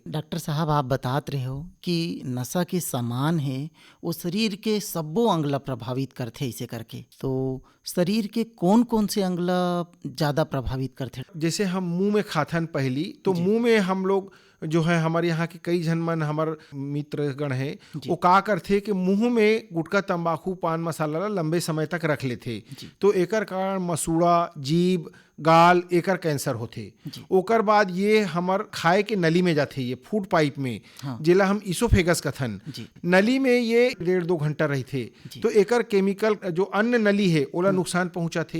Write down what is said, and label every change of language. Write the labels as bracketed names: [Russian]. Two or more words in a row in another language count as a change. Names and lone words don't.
[Chhattisgarhi] डॉक्टर साहब, आप बतात रहे हो कि नशा के सामान है वो शरीर के सब्बो अंग ला प्रभावित करथे इसे करके, तो शरीर के कौन कौन से अंग ला ज़्यादा प्रभावित करथे? जैसे हम मुंह में खाथन पहली तो मुंह में हम लोग जो है हमारे यहाँ के कई जन मन हमार मित्रगण है वो का करथे कि मुंह में गुटखा तंबाकू पान मसाला ला लंबे समय तक रख लेथे। तो एकर कारण मसूड़ा, जीभ, गाल एकर कैंसर होथे। ओकर बाद ये हमर खाए के नली में जाथे, ये [English] food pipe [Chhattisgarhi] में जेला हम इसोफेगस कथन, नली में ये 1.5-2 घंटा रहथे। तो एकर केमिकल जो अन्न नली है ओला नुकसान पहुंचाथे।